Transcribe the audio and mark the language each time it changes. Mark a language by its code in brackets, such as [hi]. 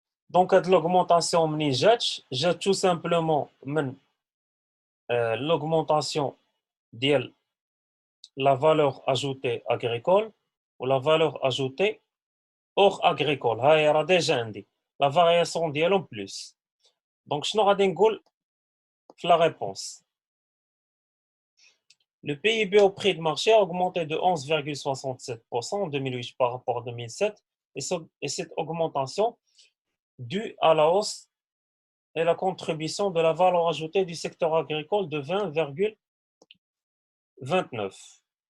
[ar] دونك هاد [fr] l'augmentation [ar] منين جات [fr] tout simplement من l'augmentation [ar] ديال [fr] la valeur ajoutée agricole ou la valeur ajoutée hors agricole. [ar] هاي راه ديجا عندي [fr] la variation [ar] ديالهم plus. دونك شنو غادي نقول في [fr] la réponse. Le PIB au prix de marché a augmenté de 11,67% en 2008 par rapport à 2007 et cette augmentation due à la hausse et la contribution de la valeur ajoutée du secteur agricole de 20,29.